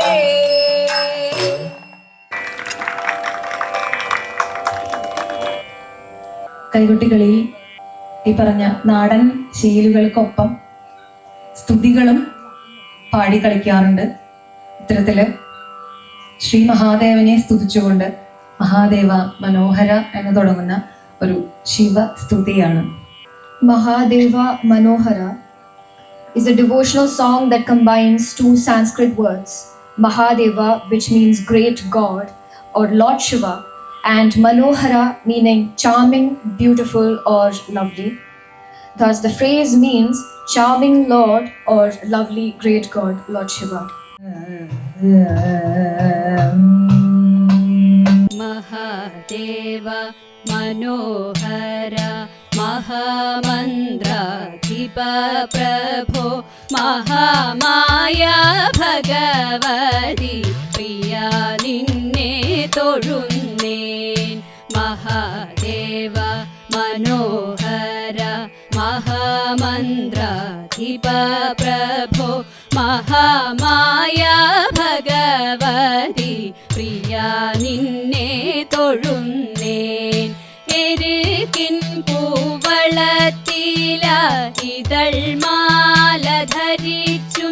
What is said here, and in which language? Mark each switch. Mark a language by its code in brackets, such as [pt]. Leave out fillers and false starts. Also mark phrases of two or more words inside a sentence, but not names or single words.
[ml] കൈകൊട്ടികളിയിൽ ഈ പറഞ്ഞ നാടൻ ശീലുകൾക്കൊപ്പം സ്തുതികളും പാടി കളിക്കാറുണ്ട്. ഇത്തരത്തില് ശ്രീ മഹാദേവനെ സ്തുതിച്ചുകൊണ്ട് മഹാദേവ മനോഹര എന്ന് തുടങ്ങുന്ന ഒരു ശിവ സ്തുതിയാണ്. [en] Mahadeva Manohara is a devotional song that combines two Sanskrit words, Mahadeva, which means great God or Lord Shiva, and Manohara, meaning charming, beautiful, or lovely. Thus, the phrase means charming Lord or lovely, great God, Lord Shiva. [ml] മഹാദേവ മനോഹര മഹാമന്ദ്രാധിപ പ്രഭോ മഹാമായ ഭഗവതി പ്രിയ നിന്നെ തൊഴുന്നേൻ മഹാദേവ മനോഹര മഹാമന്ദ്രാധിപ അധിപ പ്രഭോ മഹാമായ ഭഗവതി പ്രിയ നിന്നെ തൊഴുന്നേൻ എരുകിൻ പൂവളത്തില ഇതൾമാല ധരിച്ചും